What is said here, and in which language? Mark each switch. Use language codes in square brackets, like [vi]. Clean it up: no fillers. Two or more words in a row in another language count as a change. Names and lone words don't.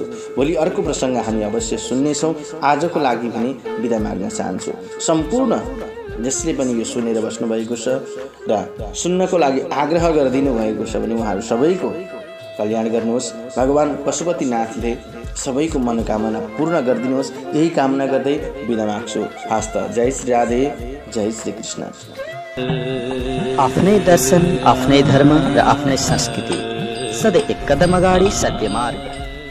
[ne] भोलि अर्को प्रसङ्ग हामी अवश्य सुन्नेछौँ। आजको लागि पनि बिदा माग्न चाहन्छु। सम्पूर्ण जसले पनि यो सुनेर बस्नुभएको छ र सुन्नको लागि आग्रह गरिदिनु भएको छ भने उहाँहरू सबैको कल्याण गर्नुहोस्। भगवान् पशुपतिनाथले सबैको मनोकामना पूर्ण गरिदिनुहोस्, यही कामना गर्दै बिदा माग्छु। हस्त। जय श्री राधे, जय श्री कृष्ण। आफ्नै दर्शन, आफ्नै धर्म र आफ्नै संस्कृति, सधैँ एक कदम अगाडि सत्य मार्ग।